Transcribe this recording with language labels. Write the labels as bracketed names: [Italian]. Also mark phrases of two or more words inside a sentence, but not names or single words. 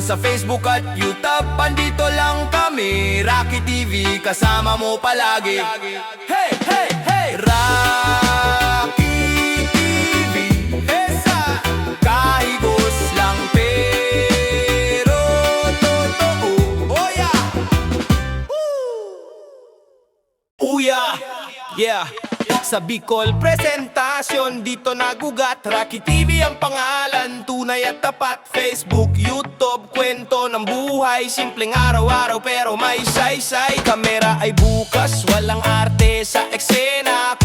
[Filipino] Sa Facebook at YouTube, andito lang kami. Rocky TV, kasama mo palagi. [English] Hey, hey, hey! [Filipino] Rocky TV, esa, kahigos lang pero totoo. [English] Oh yeah! Oh yeah! Yeah! [Filipino] Sa Bicol presentasyon, dito nagugat. Rocky TV ang pangalan, tunay at tapat. Facebook, YouTube, kwento ng buhay. Simpleng araw-araw pero may saysay. Kamera ay bukas, walang arte sa eksena.